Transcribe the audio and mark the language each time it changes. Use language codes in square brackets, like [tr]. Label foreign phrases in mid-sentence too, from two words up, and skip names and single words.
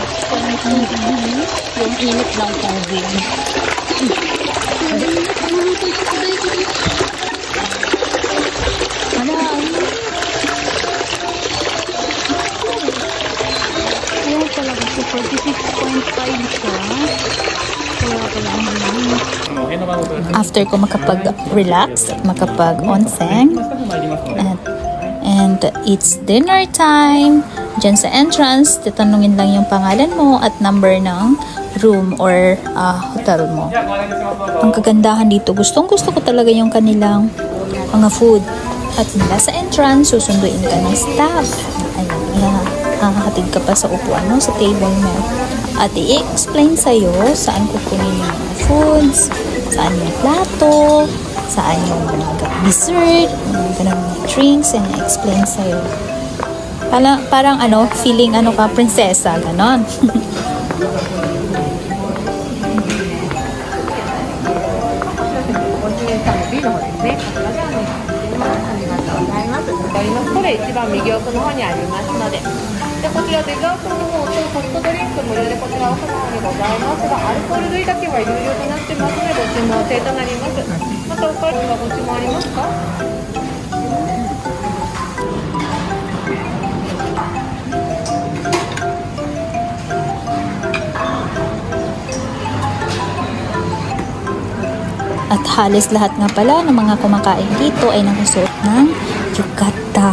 [tl] Yung init ng tubig. Talaga si 46.5 siya. After ko makapag-relax, makapag-onsen, [en] and it's dinner time. [tl] Diyan sa entrance, tatanungin lang yung pangalan mo at number ng room or hotel mo. Ang kagandahan dito, gustong-gusto ko talaga yung kanilang mga food. At mula sa entrance, susunduin ka ng staff. Ayan, hahatid ka pa sa upuan mo, sa table mo. At i-explain sa'yo saan kukunin yung mga foods, saan yung plato, saan yung mga dessert, mga drinks, and i-explain sa'yo. Parang feeling ka, prinsesa, ganon. [ja] 一番右奥の方にありますので、でこちらデザートの方とソフトドリンク無料でこちらおございますが、アルコール類だけは有料となってますので、ご注文制となります。またお菓子はご注文ありますか？ [tl] At halos lahat nga pala ng mga kumakain dito ay nakasuot ng yukata.